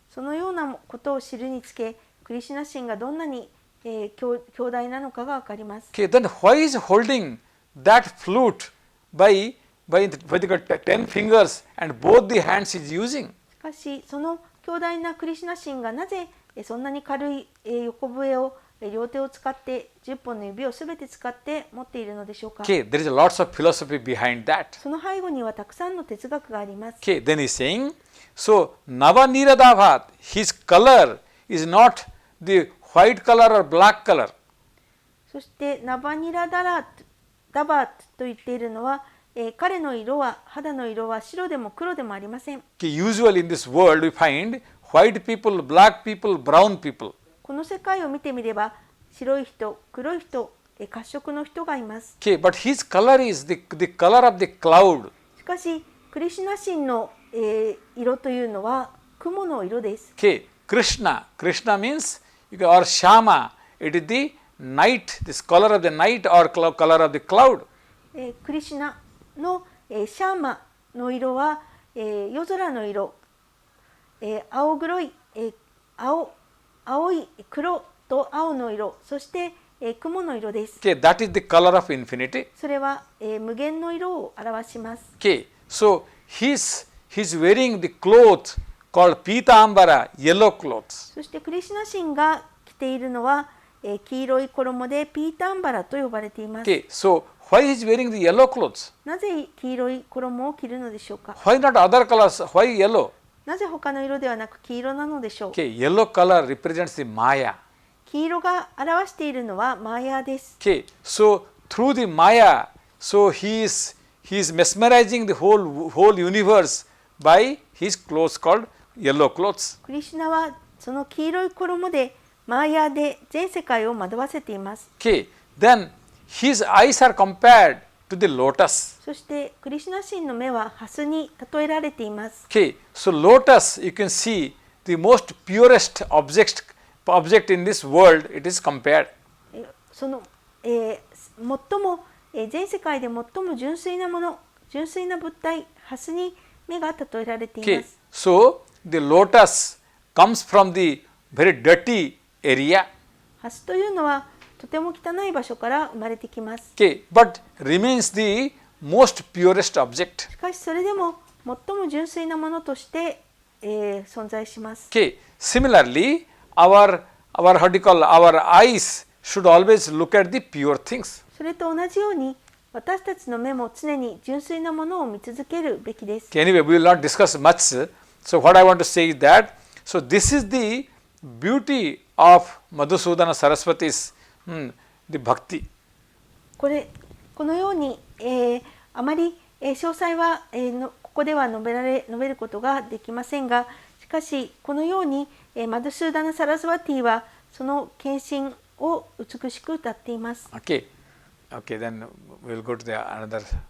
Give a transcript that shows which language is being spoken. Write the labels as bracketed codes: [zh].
[ja] そのようなことを知るにつけ、クリシュナ神がどんなに、強大なのかがわかります。 [en] Okay, then why is he holding that flute by the 10 fingers and both the hands he is using? [ja] しかしその強大なクリシュナ神がなぜそんなに軽い横笛を両手を使って10本の指をすべて使って持っているのでしょうか。 [en] Okay, there is a lots of philosophy behind that. [ja] その背後にはたくさんの哲学があります。 [en] Okay, then he is saying, so Navaniradhavat, his color is not the white color or black color. [ja] そしてナバニラダバーと言っているのは、彼の色は肌の色は白でも黒でもありません。 [en] Okay, usually in this world we find white people, black people, brown people. [ja] この世界を見てみれば白い人、黒い人、褐色の人がいます。 [en] Okay, but his color is the color of the cloud. [ja] しかしクリシュナ神の、色というのは雲の色です。 [en] Okay, Krishna means or Shama, it is the night, this color of the night or color of the cloud. [ja] クリシュナの、シャーマの色は、夜空の色、青黒い、青い黒と青の色、そして、雲の色です。 [en] Okay, that is the color of infinity. [ja] それは、無限の色を表します。 [en] Okay, so he's wearing the cloth called Pitambara, yellow clothes. [ja] そしてクリシュナ神が着ているのは、黄色い衣でピータンバラと呼ばれています。 [en] Okay, so why he is wearing the yellow clothes? [ja] なぜ黄色い衣を着るのでしょうか。 [en] Why not other colors? Why yellow? [ja] なぜ他の色ではなく黄色なのでしょう。 [en] Okay, yellow color represents the Maya. [ja] 黄色が表しているのはマヤです。 [en] Okay, so through the Maya, so he is mesmerizing the whole universe by his clothes called yellow clothes. [ja] クリシュナはその黄色い衣でマーヤで全世界を惑わせています。 [en] Okay, then his eyes are compared to the lotus. [ja] そしてクリシュナ神の目はハスに例えられています。 [en] Okay, so lotus, you can see the most purest object in this world, it is compared. [ja] その、最も、全世界で最も純粋なもの、純粋な物体、ハスに目が例えられていま [en] Okay, [ja] す。 [en] so the lotus comes from the very dirty area. [ja] ハスというのはとても汚い場所から生まれてきます。 [en] Okay, but remains the most purest object. [ja] しかしそれでも最も純粋なものとして、存在します。 [en] Okay, similarly, our eyes should always look at the pure things. [ja] それと同じように私たちの目も常に純粋なものを見続けるべきです。 [en] Okay, anyway, we will not discuss much. So what I want to say is that, so this is the beauty of Madhusudana Saraswati's the bhakti. [ja] このように、あまり、詳細は、ここでは述べることができませんが、しかしこのように、マドゥスーダナ・サラスワティはその献身を美しく歌っています。 [en] Okay, okay, then we will go to the another.